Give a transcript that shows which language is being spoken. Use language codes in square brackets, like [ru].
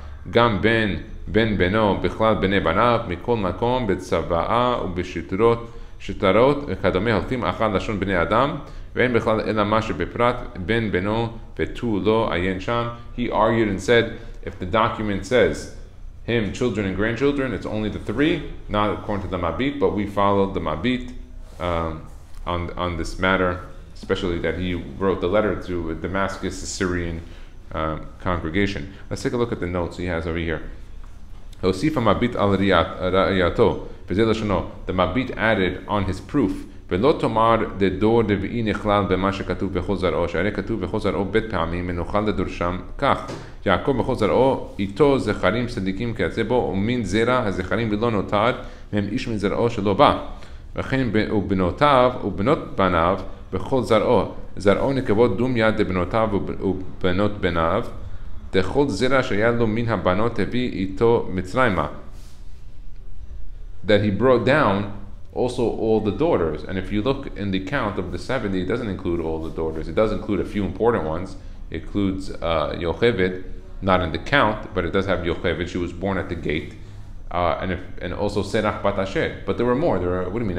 [he] Gam ben beno bichlal bnei banav mikol makom betzava'a ubeshitarot וכדומה הולכים אחד לשון בני אדם ואין בכלל אלא מה שבפרט בן בנו ותו לא עיין שם. [en] He argued and said, if the document says him, children and grandchildren, it's only the 3, not according to the Mabit, but we followed the Mabit on this matter, especially that he wrote the letter to a Damascus Syrian congregation. Let's take a look at the notes he has over here. [he] Hosifa Mabit al Riyato. [en] The Mabit added on his proof. [he] ולא תאמר דדור רביעי נכלל במה שכתוב בכל זרעו, שהרי כתוב בכל זרעו בית פעמים ונוכל לדורשם כך. יעקב בכל זרעו איתו זכרים צדיקים כיוצא בו, ומין זרע הזכרים ולא נותר, מהם איש מן זרעו שלא בא. וכן ובנותיו ובנות בניו בכל זרעו. זרעו נקבות דום יד לבנותיו ובנות בניו, דכל זרע שהיה לו מן הבנות הביא איתו מצרימה. [en] That he brought down also all the daughters. And if you look in the count of the 70, it doesn't include all the daughters. It does include a few important ones. It includes Yocheved, not in the count, but it does have Yocheved. She was born at the gate. And also Serach Bat Asher. But there were more. What do you mean?